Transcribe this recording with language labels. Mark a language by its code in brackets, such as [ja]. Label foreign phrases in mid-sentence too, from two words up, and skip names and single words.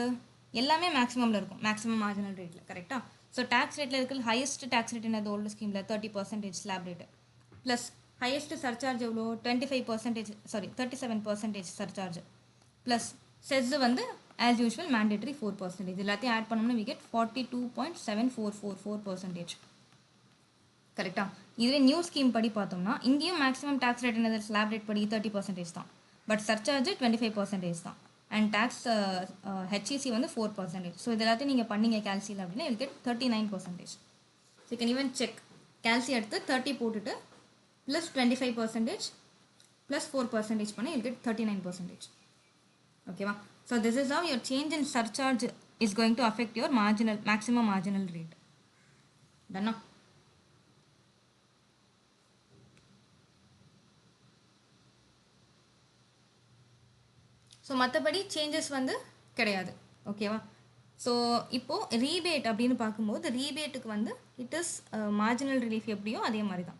[ta] எல்லாமே மேக்ஸிமமில் இருக்கும், [en] maximum marginal rate-il. [ta] கரெக்டாக? [en] so tax rate-il [ta] இருக்கிற [en] highest tax rate [ta] என்னது? [en] old scheme-il 30% slab rate plus highest surcharge [ta] எவ்வளோ? [en] 25%, sorry 37% surcharge plus cess வந்து as usual mandatory 4%. [ta] இது எல்லாத்தையும் ஆட் பண்ணோம்னா [en] we get 42.7444%. [ta] கரெக்டாக? இதுவே [en] new scheme [ta] படி பார்த்தோம்னா இங்கேயும் [en] maximum tax rate [ta] என்னது? [en] slab rate படி 30% தான், but surcharge 25% தான், and tax HEC வந்து 4%. [ta] ஸோ இது எல்லாத்தையும் நீங்கள் பண்ணீங்க கேல்சியில் அப்படின்னா [en] will get 39%. so you can even check. [ta] கேல்சி எடுத்து 30 போட்டுட்டு [en] plus 25% plus 4% [ta] பண்ணி [en] will get 39%. ஓகேவா? so this is how your change in surcharge is going to affect your marginal maximum marginal rate. [ta] டன்னா? ஸோ மற்றபடி சேஞ்சஸ் வந்து கிடையாது. ஓகேவா? ஸோ இப்போது ரீபேட் அப்படின்னு பார்க்கும்போது ரீபேட்டுக்கு வந்து [en] it is marginal relief [ta] எப்படியோ அதே மாதிரி தான்.